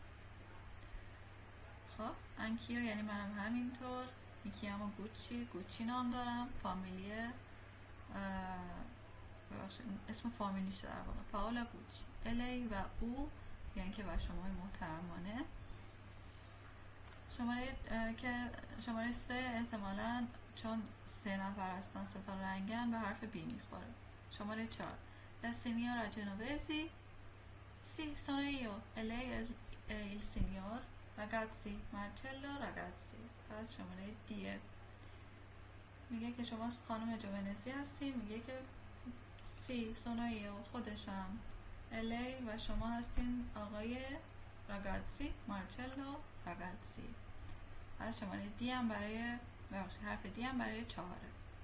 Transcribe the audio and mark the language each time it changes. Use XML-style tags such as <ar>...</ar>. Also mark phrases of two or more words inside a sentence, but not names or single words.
<fa>خب انکیو یعنی منم همینطور،</fa> <it>mi chiamo</it> <fa>گوچی نام دارم، فامیلیه اسم فامیلیشه در واقع، پاولا گوچی. الی و او یعنی که و شما محترمانه. شماره 3 احتمالاً چون 3 نفر هستن 3 تا رنگن به حرف بی میخوره.</fa> <it>شماره 4 La signora Genovesi. Sì, sono io. E lei è il signor Ragazzi, Marcello Ragazzi.</it> <fa>پس شماره دیه میگه که شما خانم جوونسی هستین. میگه که</fa> <it>sì sono io,</it> <fa>خودشم. الی و شما هستین آقای راگاتسی، مارچلو راگاتسی. پس شماره دی هم برای حرف دی هم برای 4.</fa>